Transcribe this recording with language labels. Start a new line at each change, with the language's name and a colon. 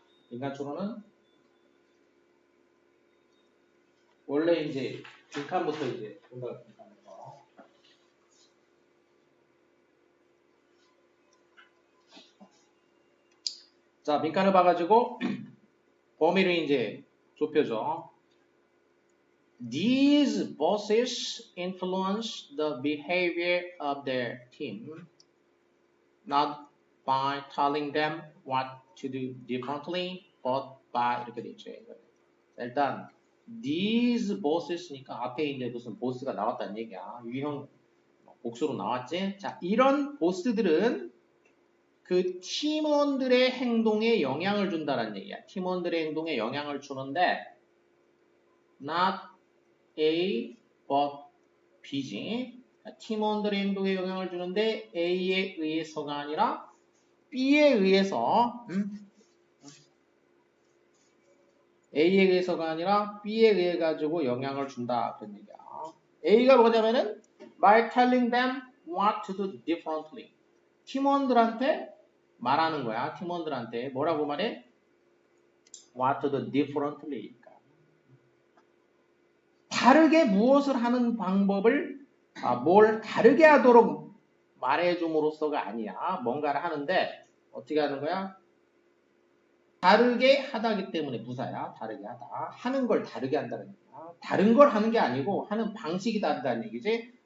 Korean: 인간초록은 원래 이제 빈칸부터 이제 본다. 빈칸부터. 자, 빈칸을 봐가지고 범위를 이제 좁혀줘.
English: These bosses influence the behavior of their team, not by telling them what to do differently, but by
Korean: 이렇게 돼 있죠. 일단
English: these bosses
Korean: 니까 앞에 이제 무슨 보스가 나왔다는 얘기야. 유형 복수로 나왔지. 자, 이런 보스들은 그 팀원들의 행동에 영향을 준다는 얘기야. 팀원들의 행동에 영향을 주는데 not A, but B지. 팀원들의 행동에 영향을 주는데 A에 의해서가 아니라 B에 의해서 A에 의해서가 아니라 B에 의해 가지고 영향을 준다. 그런 얘기야. A가 뭐냐면은
English: by telling them what to do differently.
Korean: 팀원들한테 말하는 거야. 팀원들한테 뭐라고 말해?
English: What to do differently.
Korean: 다르게 무엇을 하는 방법을 뭘 다르게 하도록 말해줌으로써가 아니야. 뭔가를 하는데 어떻게 하는 거야? 다르게 하다기 때문에 부사야. 다르게 하다. 하는 걸 다르게 한다는 얘기야. 다른 걸 하는 게 아니고 하는 방식이 다르다는 얘기지.